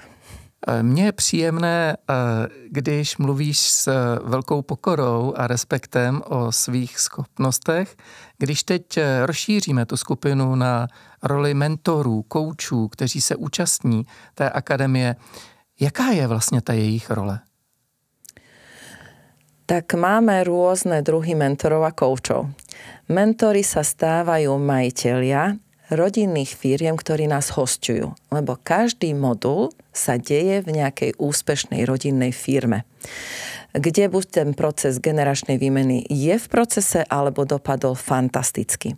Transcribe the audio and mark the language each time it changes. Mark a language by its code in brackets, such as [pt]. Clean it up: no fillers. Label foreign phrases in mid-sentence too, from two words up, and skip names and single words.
[cs] Mně je příjemné, když mluvíš s velkou pokorou a respektem o svých schopnostech. Když teď rozšíříme tu skupinu na roli mentorů, koučů, kteří se účastní té akademie, jaká je vlastně ta jejich role? [sk] Tak máme rôzne druhy mentorov a koučov. Mentori sa stávajú majitelia rodinných firiem, ktorí nás hosťujú. Lebo každý modul sa deje v nejakej úspešnej rodinnej firme, kde buď ten proces generačnej výmeny je v procese, alebo dopadol fantasticky.